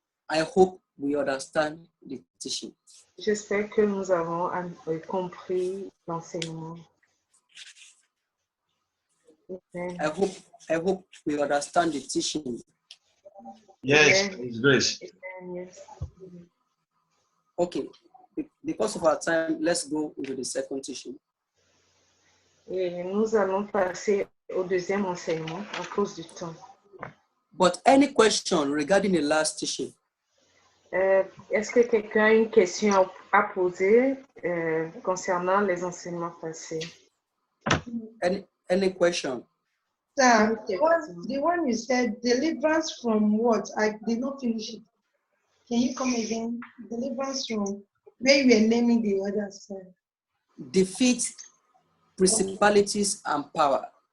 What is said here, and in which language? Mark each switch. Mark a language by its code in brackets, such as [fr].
[en] I hope we understand the teaching. [fr] J'espère que nous avons compris l'enseignement. Amen. [en] I hope we understand the teaching. Yes, His grace. Yes. Okay, because of our time, let's go into the second teaching. [fr] Et nous allons passer au deuxième enseignement à cause du temps. [en] But any question regarding the last teaching? [fr] Est-ce que quelqu'un a une question à poser concernant les enseignements passés? [en] Any question? Sir, the one you said, deliverance from what? I did not finish it. Can you come again? Deliverance from where you were naming the others, sir. Defeat principalities and power.